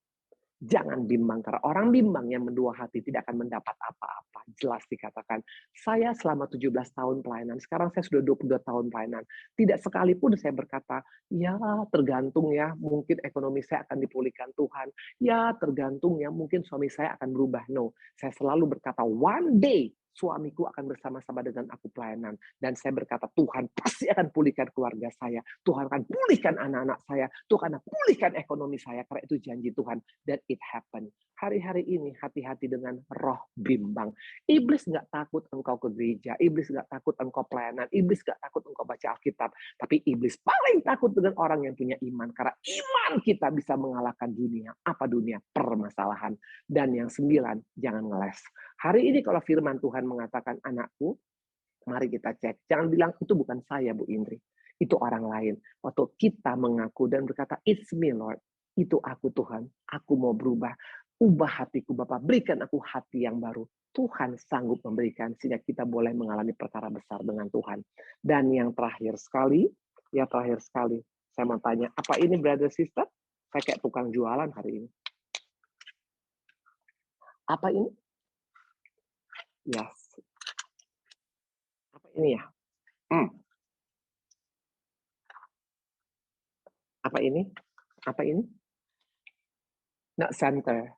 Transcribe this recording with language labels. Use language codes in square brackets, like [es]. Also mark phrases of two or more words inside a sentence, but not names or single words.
[id] Jangan bimbang, karena orang bimbang yang mendua hati tidak akan mendapat apa-apa. Jelas dikatakan, saya selama 17 tahun pelayanan, sekarang saya sudah 22 tahun pelayanan. Tidak sekalipun saya berkata, ya tergantung ya, mungkin ekonomi saya akan dipulihkan Tuhan. Ya tergantung ya, mungkin suami saya akan berubah. No, saya selalu berkata, [en] one day, [id] suamiku akan bersama-sama dengan aku pelayanan. Dan saya berkata, Tuhan pasti akan pulihkan keluarga saya. Tuhan akan pulihkan anak-anak saya. Tuhan akan pulihkan ekonomi saya. Karena itu janji Tuhan. [en] That it happen. [id] Hari-hari ini hati-hati dengan roh bimbang. Iblis nggak takut engkau ke gereja. Iblis nggak takut engkau pelayanan. Iblis nggak takut engkau baca Alkitab. Tapi iblis paling takut dengan orang yang punya iman. Karena iman kita bisa mengalahkan dunia. Apa dunia? Permasalahan. Dan yang 9, jangan ngeles. Hari ini kalau firman Tuhan mengatakan, anakku, mari kita cek. Jangan bilang, itu bukan saya, Bu Indri. Itu orang lain. Waktu kita mengaku dan berkata, [en] it's me, Lord. [id] Itu aku, Tuhan. Aku mau berubah. Ubah hatiku, Bapak. Berikan aku hati yang baru. Tuhan sanggup memberikan, sehingga kita boleh mengalami perkara besar dengan Tuhan. Dan yang terakhir sekali, saya mau tanya, apa ini, [en] brother, sister? [id] Saya kayak tukang jualan hari ini. Apa ini? Yes. Apa ini ya? Apa ini? Apa ini? [en] Not center.